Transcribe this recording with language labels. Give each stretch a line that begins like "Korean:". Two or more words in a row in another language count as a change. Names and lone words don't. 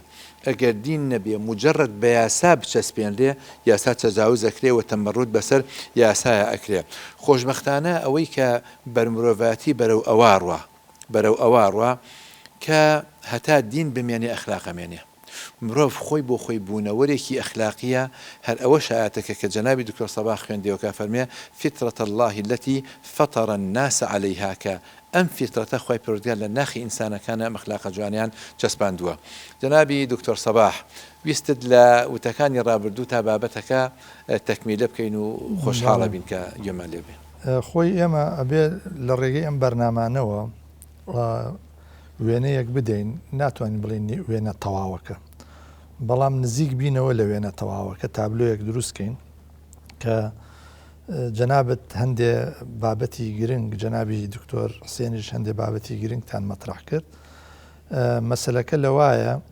Central Kurdish: ئەگەر دین نەبێ مجرد بە یاسا بچەسپێنرێ یاسا تەجاوز ئەکرێ و تەمەڕوت بەسەر یاسایە ئەکرێ خۆشبەختانە ئەوەی کە بەرمرۆڤاتی بەرەو ئەوارڕە کە هەتا دین بمێنێ ئەخلاقەمێنێ مرۆڤ خۆی بۆ خۆی بوونەوەرێکی ئەخلاقیە هەر ئەوە شایەتەکە کە جەنابی دکتۆر سەباح خوێندەوە فەرمێ
Arabic: فطرة الله التي فطر الناس عليها
Central Kurdish: کە ئەم فطرەتە خۆی پروردگار لە ناخی ئینسانەکانە ئەم ئەخلاقە جوانیان چەسپاندووە جەنابی دکتۆر سەباح ویستت لە وتەکانی ڕابردوو تا بابەتەکە تەکمیلە بکەین و خۆشحاڵە بین کە گوێمان لێ بێ خۆی ئێمە ئەبێ لە ڕێگەی ئەم بەرنامانەوە وێنەیەک بدەین ناتوانین بڵین وێنە تەواوەکە بەڵام نزیک بینەوە لە وێنە تەواوەکە تابلۆیەک دروستکەین کە جەنابەت هەندێ بابەتی گرنگ جەنابی دکتۆر حسێنیش هەندێ بابەتی گرنگتان مەطرح کرد مەسەلەکە لەوایە